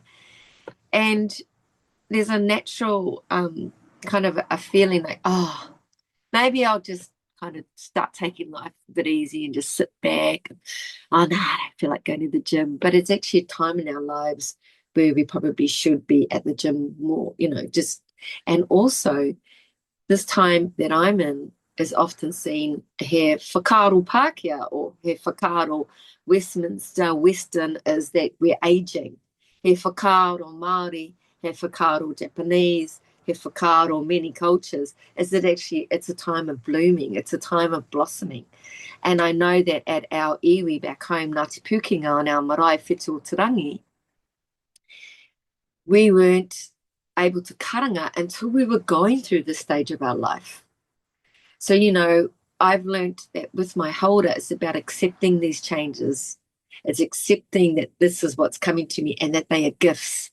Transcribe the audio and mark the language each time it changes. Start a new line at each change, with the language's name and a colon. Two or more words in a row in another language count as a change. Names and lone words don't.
English: And there's a natural kind of a feeling like, oh, maybe I'll just kind of start taking life a bit easy and just sit back. Oh, no, I don't feel like going to the gym. But it's actually a time in our lives where we probably should be at the gym more, you know, just. And also, this time that I'm in is often seen
Māori: he whakaaro Pākehā
English: or
Māori: he whakaaro
English: Westminster Western is that we're aging.
Māori: He whakaaro Māori, he whakaaro
English: Japanese,
Māori: he whakaaro
English: many cultures, is that actually it's a time of blooming, it's a time of blossoming. And I know that at our iwi back home, Ngāti Pūkenga, and our marae whetū Tarangi, we weren't able to karanga until we were going through this stage of our life. So, you know, I've learned that with my holder, it's about accepting these changes. It's accepting that this is what's coming to me and that they are gifts.